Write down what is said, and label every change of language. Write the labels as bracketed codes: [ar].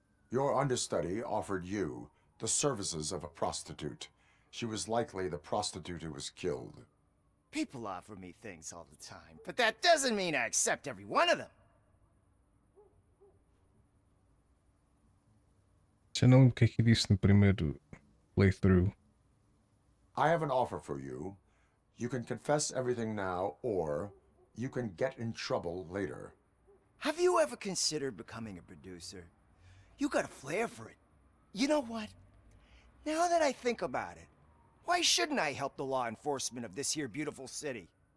[en] Your understudy offered you the services of a prostitute. She was likely the prostitute who was killed. People offer me things all the time, but that doesn't mean I accept every one of them. [pt] Já não lembro o que é que eu disse no primeiro playthrough. [en] I have an offer for you. You can confess everything now, or you can get in trouble later. Have you ever considered becoming a producer? You got a flair for it. You know what? Now that I think about it, why shouldn't I help the law enforcement of this here beautiful city?